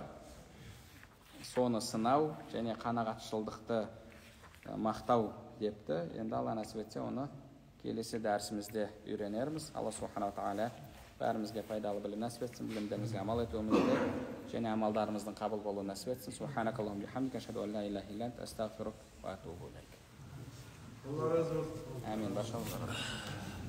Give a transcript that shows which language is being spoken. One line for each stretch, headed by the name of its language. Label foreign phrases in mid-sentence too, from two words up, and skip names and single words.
Kazakh: Соны сынау және қанағатшылдықты мақтау депті. Енді Алла нәсіп етсе, оны келесі дәрісімізде үйренерміз. Алла субханала тағала бәрімізге пайдалы білім нәсіп етсін, білімдерімізге амал етуімізді және амалдарымыздың қабыл болуы нәсіп етсін.
Arabic: سبحانك اللهم بحمدك أشهد أن لا إله إلا أنت أستغفرك وأتوب إليك.
Kazakh: Амин. Башалла.